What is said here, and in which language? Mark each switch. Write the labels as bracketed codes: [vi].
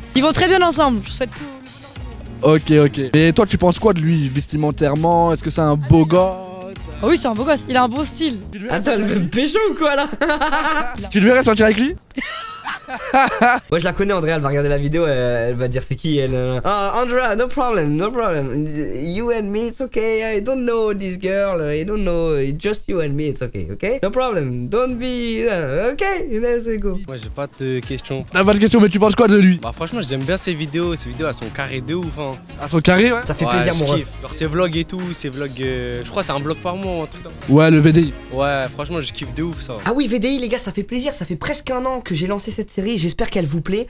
[fr] Ils vont très bien ensemble, je souhaite tout. Ok. Et toi, tu penses quoi de lui vestimentairement? Est-ce que c'est un beau gosse? Ah oui, c'est un beau gosse, il a un beau style. Attends, elle veut me pécho ou quoi là? Tu le verrais sortir avec lui? Moi je la connais, Andrea, elle va regarder la vidéo, elle va dire c'est qui elle. [en] Andrea, no problem. You and me, it's okay. I don't know this girl, I don't know, it's just you and me, it's okay, okay? No problem, don't be. Okay, let's go. [fr] Moi j'ai pas de questions. T'as pas de question, mais tu penses quoi de lui? Bah franchement j'aime bien ses vidéos elles sont carrées de ouf hein. À son carré, ouais. Ça fait plaisir mon ref. Genre ses vlogs et tout, ses vlogs, je crois c'est un vlog par mois ou un truc comme ça. Ouais, le VDI. Ouais, franchement je kiffe de ouf ça. Ah oui, VDI les gars, ça fait plaisir, ça fait presque un an que j'ai lancé cette série, j'espère qu'elle vous plaît.